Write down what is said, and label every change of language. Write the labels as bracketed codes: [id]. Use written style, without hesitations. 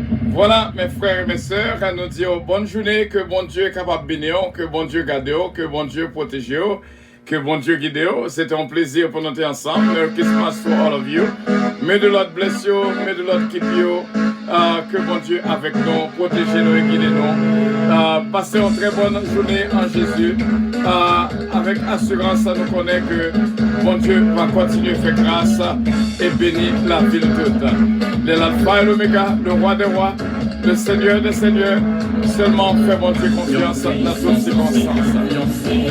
[fr] Voilà, mes frères et mes sœurs, à nous dire bonne journée, que bon Dieu est capable de bénir, que bon Dieu garde, que bon Dieu protège, que bon Dieu guide. C'était un plaisir pour nous être ensemble. [en] Merry Christmas to all of you. May the Lord bless you, may the Lord keep you. [fr] Que bon Dieu avec nous, protégez-nous et guidez-nous. Passez une très bonne journée en Jésus. Avec assurance, nous connaissons que bon Dieu va continuer à faire grâce et bénir la ville toute. L'Alpha et l'Oméga, le roi des rois, le Seigneur des seigneurs, seulement fait mon Dieu confiance dans toutes circonstances.